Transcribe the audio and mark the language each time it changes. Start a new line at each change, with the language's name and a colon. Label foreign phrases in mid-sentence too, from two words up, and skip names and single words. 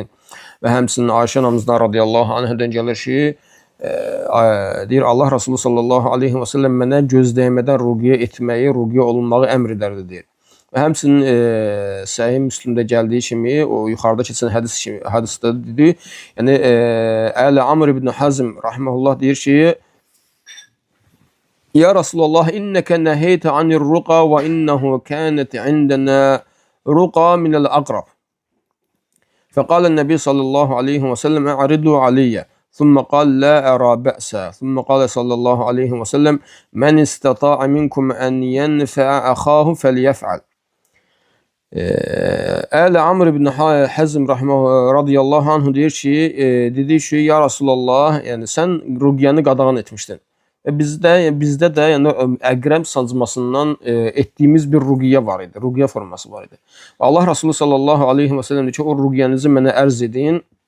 Azerbaijani: Və həmçinin Ayşə anamızdan
Arabic: رضي الله عنها
Azerbaijani: gəlir ki, deyir Allah Resulü
Arabic: صلى الله عليه وسلم
Azerbaijani: mənə gözləymədən ruqiyyə etməyi, ruqiyyə olunmağı əmr edərdi deyir. Və həmçinin Səhih Müslimdə gəldiyi kimi, o yuxarıda keçən hədisdə dedi, yəni Əli Amr ibn Hazm rahimehullah deyir ki,
Arabic: "يا رسول الله، إنك نهيت عن الرقى وإنه كانت عندنا رقى من العقرب." فقال النبي صلى الله عليه وسلم "اعرضوا علي." ثم قال لا أرى بأسا ثم قال صلى الله عليه وسلم من استطاع منكم أن ينفع أخاه فليفعل.
Azerbaijani: Əli Amr ibn Həzm
Arabic: رضي الله عنه
Azerbaijani: deyir ki, dedi ki,
Arabic: يا رسول الله,
Azerbaijani: yəni sən ruqyəni qadağan etmişdin. Bizdə də yəni əqrəb sancmasından etdiyimiz bir ruqiyyə var idi. Ruqiyyə forması var idi. Allah Resulü
Arabic: صلى الله عليه وسلم
Azerbaijani: deyir ki, o ruqiyyənizi mənə ərz edin.